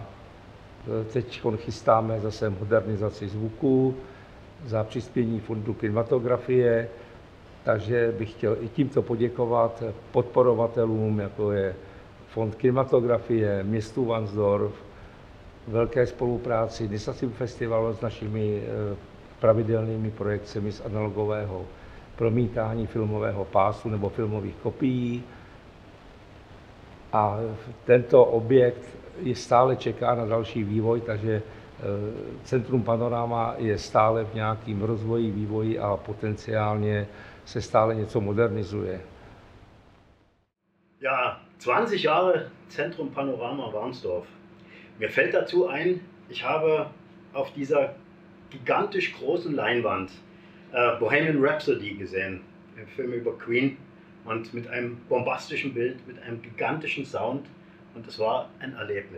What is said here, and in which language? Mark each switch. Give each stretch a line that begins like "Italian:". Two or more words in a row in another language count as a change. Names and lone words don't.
Czech: Teď chystáme zase modernizaci zvuku za přispění fondu kinematografie, takže bych chtěl i tímto poděkovat podporovatelům, jako je Fond kinematografie, městu Varnsdorf, velké spolupráci Nisasim Festivalu s našimi pravidelnými projekcemi z analogového promítání filmového pásu nebo filmových kopií. A tento objekt je stále čeká na další vývoj, takže Centrum Panorama je stále v nějakém rozvoji, vývoji a potenciálně se stále něco modernizuje.
German: Ja, 20 Jahre Centrum Panorama Warnsdorf. Mir fällt dazu ein, ich habe auf dieser gigantisch großen Leinwand Bohemian Rhapsody gesehen, den Film über Queen, und mit einem bombastischen Bild, mit einem gigantischen Sound, und es war ein Erlebnis.